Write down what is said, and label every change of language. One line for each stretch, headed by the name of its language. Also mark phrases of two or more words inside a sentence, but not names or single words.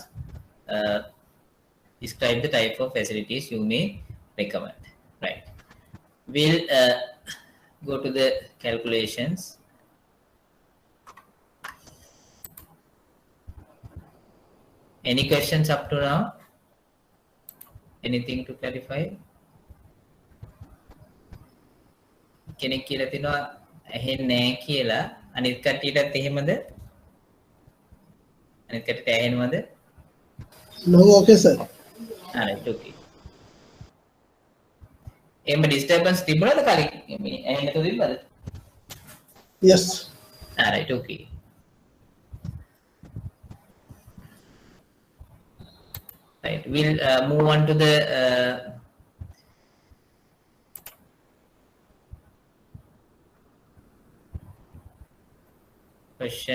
English: Describe the type of facilities you may recommend. Right. We'll go to the calculations. Any questions up to now? Anything to clarify?
Sinhala: කෙනෙක් කියලා තිනවා ඇහෙන්නේ නැහැ කියලා. අනිත් කට්ටියටත් එහෙමද? අනිත් කට්ටියට ඇහෙනවද?
English: No, okay, sir. Alright,
Sinhala: okay. එහෙම disturbance තිබුණාද කලින්? මේ ඇහෙන්න නැතුව තිබ්බද?
English: Yes. Alright, okay. Right, we'll move on to the question.